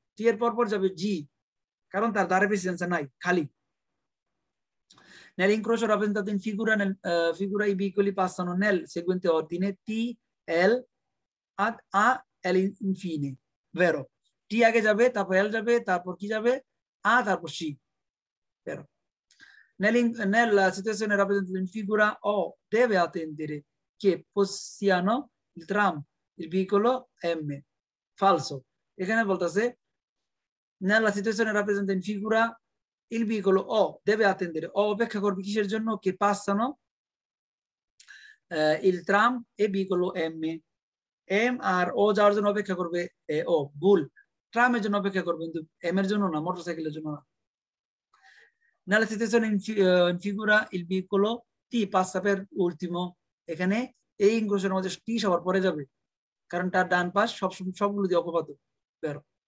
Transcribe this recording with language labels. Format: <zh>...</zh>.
<bn>T এর পরপর যাবে G, কারণ তার দাঁড়ে প্রেসিডেন্সা নাই, খালি।</bn> <it>Nell'incrocio rappresentato in figura i veicoli passano nel seguente ordine T, L, ad A, L infine, vero?</it> <bn>T আগে যাবে, তারপর L যাবে, তারপর কি যাবে?</bn> <it>A,</it> <bn>তারপর C,</bn> <it>vero? Nella situazione rappresentata in figura O deve attendere che possiano il tram, il veicolo M, falso,</it> <bn>এখানে বলতেছে</bn> <it>nella situazione rappresentata in figura il veicolo O deve attendere,</it> <bn>O অপেক্ষা করবে কিসের জন্য?</bn> <it>che passano il tram e veicolo M,</it> <bn>M আর O যাওয়ার জন্য অপেক্ষা করবে O, ভুল, ট্রামের জন্য অপেক্ষা করবে, কিন্তু M এর জন্য না, মোটরসাইকেলের জন্য না।</bn> <it>Nella situazione in figura il veicolo T passa per ultimo,</it> <bn>এখানে এই ইনক্রোশের মধ্যে T সবার পরে যাবে, কারণ তার ডান পাশ সবগুলো দিয়ে অকুপাত, বেরো।</bn>